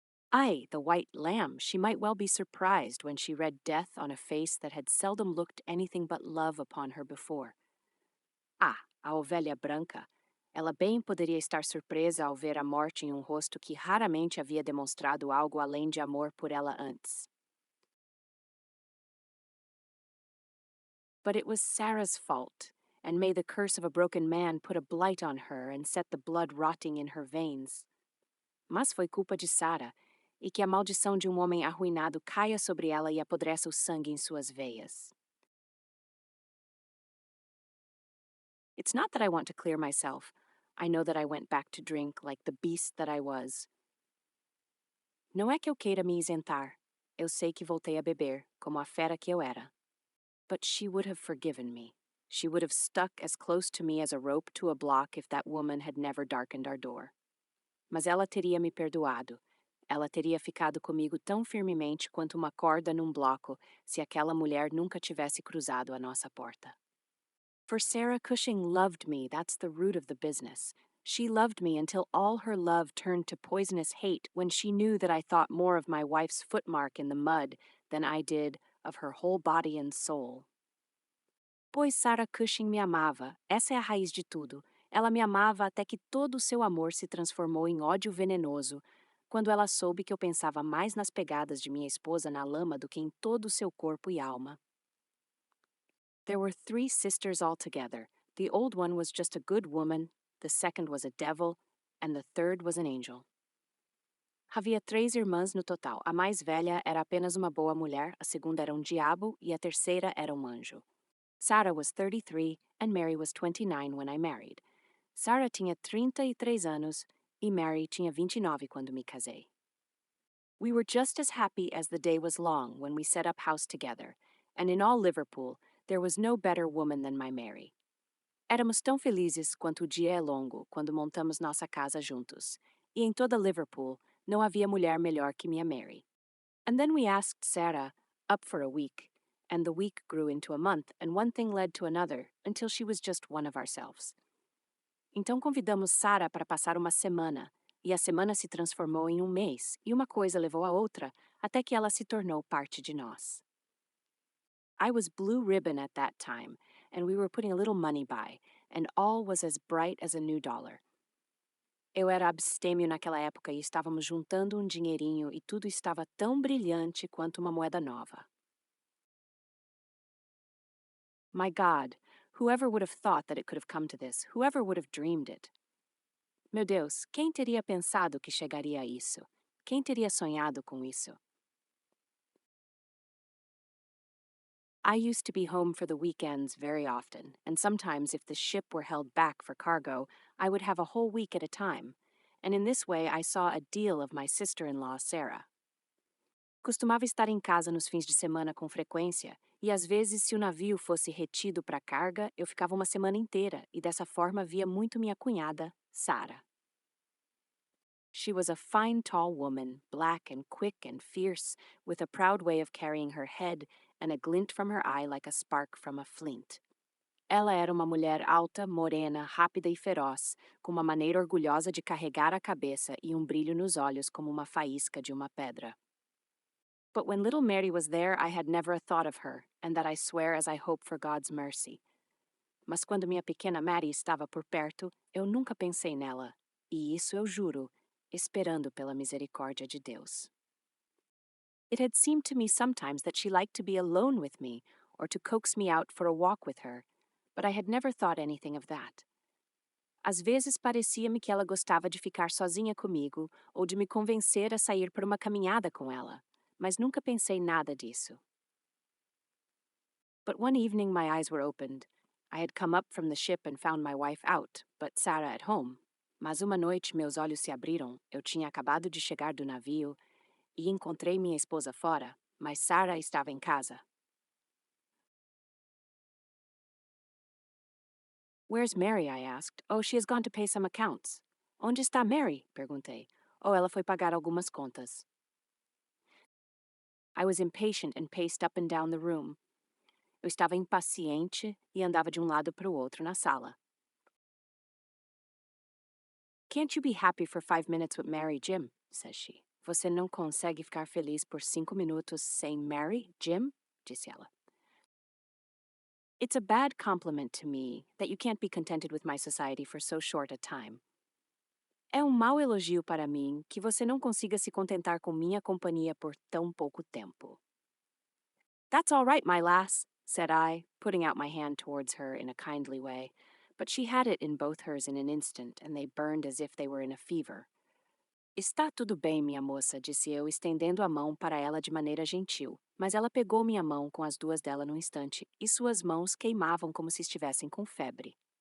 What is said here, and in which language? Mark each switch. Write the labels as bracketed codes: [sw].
[en] Ay, the white lamb, she might well be surprised when she read death on a face that had seldom looked anything but love upon her before. [pt] Ah, a ovelha branca. Ela bem poderia estar surpresa ao ver a morte em um rosto que raramente havia demonstrado algo além de amor por ela antes. [en] But it was Sarah's fault, and may the curse of a broken man put a blight on her and set the blood rotting in her veins. [pt] Mas foi culpa de Sarah, e que a maldição de um homem arruinado caia sobre ela e apodreça o sangue em suas veias. [en] It's not that I want to clear myself. I know that I went back to drink like the beast that I was. [pt] Não é que eu queira me isentar. Eu sei que voltei a beber, como a fera que eu era. [en] But she would have forgiven me. She would have stuck as close to me as a rope to a block if that woman had never darkened our door. [pt] Mas ela teria me perdoado. Ela teria ficado comigo tão firmemente quanto uma corda num bloco se aquela mulher nunca tivesse cruzado a nossa porta. [en] For Sarah Cushing loved me, that's the root of the business. She loved me until all her love turned to poisonous hate when she knew that I thought more of my wife's footmark in the mud than I did of her whole body and soul. [pt] Pois Sarah Cushing me amava, essa é a raiz de tudo. Ela me amava até que todo o seu amor se transformou em ódio venenoso, quando ela soube que eu pensava mais nas pegadas de minha esposa na lama do que em todo o seu corpo e alma. [en] There were 3 sisters altogether. The old one was just a good woman, the second was a devil, and the third was an angel. [pt] Havia 3 irmãs no total. A mais velha era apenas uma boa mulher, a segunda era um diabo e a terceira era um anjo. [en] Sarah was 33 and Mary was 29 when I married. [pt] Sarah tinha 33 anos e Mary tinha 29 quando me casei. [en] We were just as happy as the day was long when we set up house together, and in all Liverpool there was no better woman than my Mary. [pt] Éramos tão felizes quanto o dia é longo quando montamos nossa casa juntos, e em toda Liverpool não havia mulher melhor que minha Mary. [en] And then we asked Sarah up for a week, and the week grew into a month, and one thing led to another, until she was just one of ourselves. [pt] Então convidamos Sarah para passar uma semana, e a semana se transformou em um mês, e uma coisa levou a outra, até que ela se tornou parte de nós. [en] I was blue ribbon at that time, and we were putting a little money by, and all was as bright as a new dollar. [pt] Eu era abstêmio naquela época e estávamos juntando um dinheirinho e tudo estava tão brilhante quanto uma moeda nova. [en] My God, whoever would have thought that it could have come to this? Whoever would have dreamed it? [pt] Meu Deus, quem teria pensado que chegaria a isso? Quem teria sonhado com isso? [en] I used to be home for the weekends very often, and sometimes if the ship were held back for cargo, I would have a whole week at a time, and in this way I saw a deal of my sister-in-law, Sarah. [pt] Costumava estar em casa nos fins de semana com frequência, e às vezes, se o navio fosse retido para carga, eu ficava uma semana inteira, e dessa forma via muito minha cunhada, Sarah. [en] She was a fine tall woman, black and quick and fierce, with a proud way of carrying her head and a glint from her eye like a spark from a flint. [pt] Ela era uma mulher alta, morena, rápida e feroz, com uma maneira orgulhosa de carregar a cabeça e um brilho nos olhos como uma faísca de uma pedra. [en] But when little Mary was there, I had never a thought of her, and that I swear as I hope for God's mercy. [pt] Mas quando minha pequena Mary estava por perto, eu nunca pensei nela, e isso eu juro, esperando pela misericórdia de Deus. [en] It had seemed to me sometimes that she liked to be alone with me, or to coax me out for a walk with her, but I had never thought anything of that. [pt] Às vezes parecia-me que ela gostava de ficar sozinha comigo ou de me convencer a sair por uma caminhada com ela, mas nunca pensei nada disso. [en] But one evening my eyes were opened. I had come up from the ship and found my wife out, but Sarah at home. [pt] Mas uma noite meus olhos se abriram, eu tinha acabado de chegar do navio e encontrei minha esposa fora, mas Sarah estava em casa. [en] Where's Mary? I asked. Oh, she has gone to pay some accounts. [pt] Onde está Mary? Perguntei. Oh, ela foi pagar algumas contas. [en] I was impatient and paced up and down the room. [pt] Eu estava impaciente e andava de um lado para o outro na sala. [en] Can't you be happy for 5 minutes with Mary, Jim? Says she. [pt] Você não consegue ficar feliz por 5 minutos sem Mary, Jim? Disse ela. [en] It's a bad compliment to me that you can't be contented with my society for so short a time. [pt] É um mau elogio para mim que você não consiga se contentar com minha companhia por tão pouco tempo. [en] That's all right, my lass, said I, putting out my hand towards her in a kindly way, but she had it in both hers in an instant, and they burned as if they were in a fever. [pt] Está tudo bem, minha moça, disse eu, estendendo a mão para ela de maneira gentil, mas ela pegou minha mão com as duas dela num instante, e suas mãos queimavam como se estivessem com febre.